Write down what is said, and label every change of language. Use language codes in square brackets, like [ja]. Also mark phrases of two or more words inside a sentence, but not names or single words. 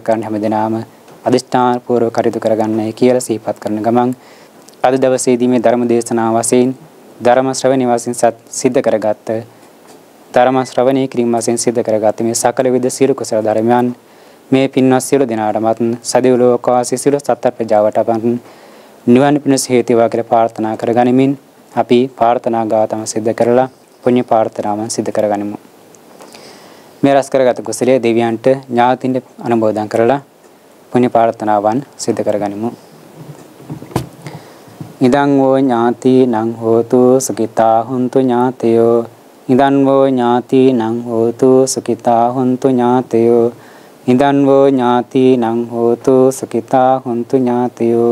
[si] කරන්න හැමදෙනාම අදිෂ්ඨාන පූර්වක කටයුතු කරගන්නයි කියලා සිහිපත් කරන ගමන් අද දවසේදී මේ ධර්ම දේශනාව වශයෙන් ධර්ම ශ්‍රවණය වශයෙන් සිද්ධ කරගත්ත ධර්ම ශ්‍රවණය කිරීම වශයෙන් සිද්ධ කරගත්ත මේ සකල විද සියලු කුසල ධර්මයන් මේ පින්වත් සියලු දෙනාටමත් සදෙව් ලෝකවාසී සියලු සත්ත්ව ප්‍රජාවටම නිවන පිණිස හේතු වේවා කියලා ප්‍රාර්ථනා කරගනිමින් අපි ප්‍රාර්ථනා ගාතම සිද්ධ කරලා පුණ්‍ය ප්‍රාර්ථනාවන් සිද්ධ කරගනිමු. මේ රැස් කරගත් කුසලයේ දෙවියන්ට ඥාතින්ට අනුමෝදන් කරලා පුණ්‍ය ප්‍රාර්ථනාවන් සිද්ධ කරගනිමු. [pi] ඉදං වෝ ඥාතිනං හෝතු සුඛිතා හුන්තු ඥාතයෝ. ඉදං වෝ ඥාතිනං හෝතු සුඛිතා හුන්තු ඥාතයෝ. ඉදං වෝ ඥාතිනං හෝතු සුඛිතා හුන්තු ඥාතයෝ.